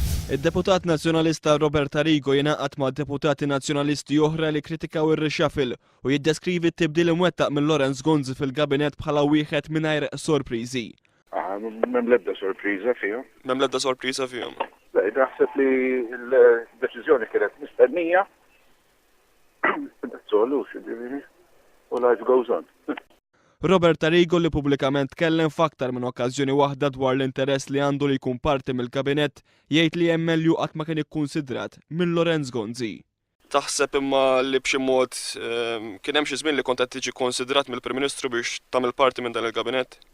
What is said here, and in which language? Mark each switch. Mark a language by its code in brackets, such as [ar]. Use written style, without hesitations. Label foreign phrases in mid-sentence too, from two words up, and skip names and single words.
[mt] Id-deputat nazzjonalista Robert Arrigo jingħaqad ma' deputati nazzjonalisti oħra li kritikaw ir-reshuffle u jiddeskrivi t-tibdil imwettaq minn Lorenz Gonzi fil-Kabinett bħala wieħed mingħajr sorpriżi. M'hemm l-ebda sorpriża fihom. M'hemm l-ebda sorpriża fihom. Naħseb li l-deċiżjoni kienet mistennija. [en] That's all, u life goes on. [mt] Robert Arrigo li pubblikament tkellem f'aktar minn okkażjoni waħda dwar l-interess li għandu li jkun parti mill-kabinett jgħid li MLU qatt ma kien ikkunsidrat minn Lorenz Gonzi. Taħseb imma li b'xi mod kien hemm xi żmien li kont qed tiġi konsidrat mill-Prim Ministru biex tagħmel parti minn dan il-kabinett?